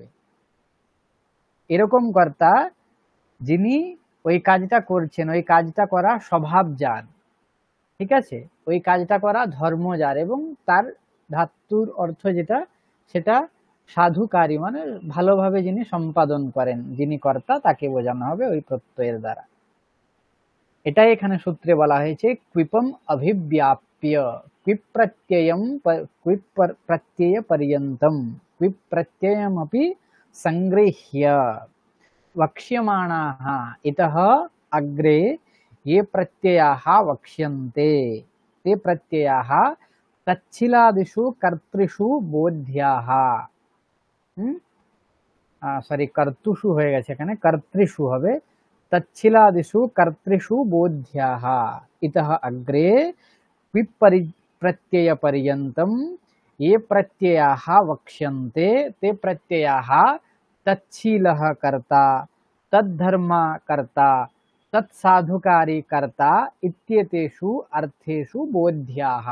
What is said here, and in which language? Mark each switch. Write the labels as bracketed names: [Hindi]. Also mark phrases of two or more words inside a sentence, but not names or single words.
[Bangla] এরকম কর্তা যিনি ওই কাজটা করছেন, ওই কাজটা করা স্বভাবজার, ঠিক আছে, ওই কাজটা করা ধর্মজার, এবং তার ধাতুর অর্থ যেটা, সেটা সাধুকারী মানে ভালোভাবে যিনি সম্পাদন করেন, যিনি কর্তা, তাকে বোঝানো হবে ওই প্রত্যয়ের দ্বারা। এটাই এখানে সূত্রে বলা হয়েছে [Sanskrit] ক্বিপম অভিব্যাপ্য, ক্বিপ প্রত্যয়ম, ক্বিপ প্রত্যয় পর্যন্তম, ক্বিপ প্রত্যয়মপি সংগৃহ্য वक्ष्यमाणाः इतः अग्रे ये प्रत्ययाः वक्ष्यन्ते, ते प्रत्ययाः तच्छिलादिषु कर्तृषु बोध्याः, [Bangla] सॉरी कर्तुषु হয়ে গেছে, এখানে কর্তৃষু হবে, [Sanskrit] तच्छिलादिषु कर्तृषु बोध्याः इतः अग्रे क्विप प्रत्यय पर्यन्तम ये प्रत्ययाः वक्ष्यन्ते ते प्रत्ययाः तच्छीलः कर्ता तद्धर्म कर्ता तत्साधुकारी कर्ता इत्येतेषु अर्थेषु बोध्याः।